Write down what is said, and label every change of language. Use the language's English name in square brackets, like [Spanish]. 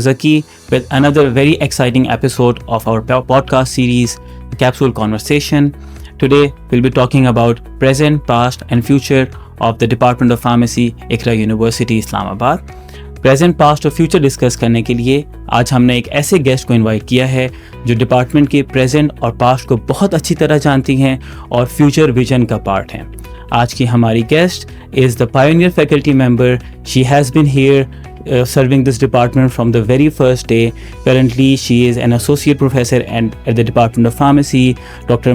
[English] Zaki with another very exciting episode of our podcast series, The Capsule Conversation. Today we'll be talking about present, past and future of the Department of Pharmacy, Iqra University, Islamabad. [Hindi] Present past और future discuss करने के लिए आज हमने एक ऐसे guest को invite किया है जो डिपार्टमेंट के प्रेजेंट और पास्ट को बहुत अच्छी तरह जानती हैं और फ्यूचर विजन का पार्ट हैं. आज की हमारी [English] Guest is the pioneer faculty member. She has been here serving this department from the very first day. Currently, she is an associate professor at the Department of Pharmacy, Dr.